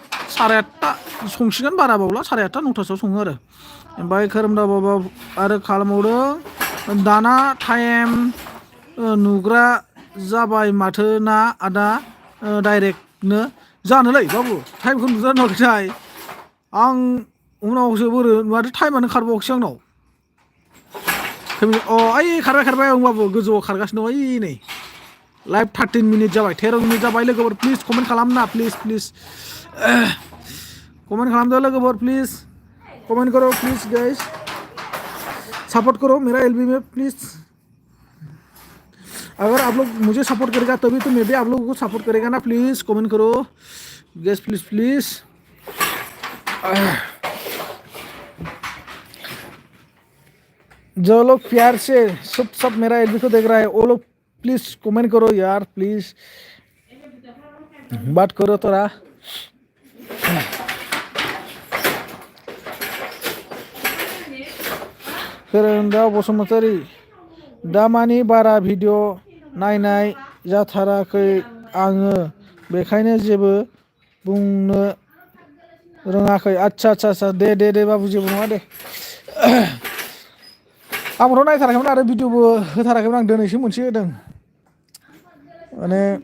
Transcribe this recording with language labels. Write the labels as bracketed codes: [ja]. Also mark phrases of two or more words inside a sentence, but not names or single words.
[brx] 8:30 संसिगोन बारा बावला 8:30 9टासोआव सङो आरो ओमफ्राय खोरोमदाव बाबा आरो खालामबावदों दाना टाइम नुग्रा जाबाय माथो ना आदा डाइरेक्टनो जानोलै बाबु टाइमखौ नुजानो नुवाखैथाय आं उनावसो बोरो माथो टाइमानो खारबावाखैसै आंनाव ओइ खारबाय आं बाबु गोजौआव खारगासिनो दं ओइ नै लाइभ 13 मिनिट जाबाय 13 मिनिट जाबाय लोगोफोर प्लिज कमेन्ट खालामना प्लिज कमेन्ट खालामदो लोगोफोर [hi] प्लिज कमेंट करो प्लीज गाइस सपोर्ट करो मेरा एलबी में प्लीज अगर आप लोग मुझे सपोर्ट करेगा तभी तो मैं भी आप लोगों को सपोर्ट करेगा ना प्लीज कमेंट करो गैस प्लीज जो लोग प्यार से सब मेरा एलबी को देख रहा है वो लोग प्लीज कमेंट करो यार प्लीज बात करो थोड़ा [brx] खोरोमदाव बसुमतारी दामानि बारा भिडिअ नायनाय जाथाराखै आङो बेखायनो जेबो बुंनो रोङाखै आच्छा दे बाबु जेबो नङा दे आंबोथ' नायथाराखैमोन आरो भिडिअबो होथाराखैमोन आं दिनैसो मोनसे होदों माने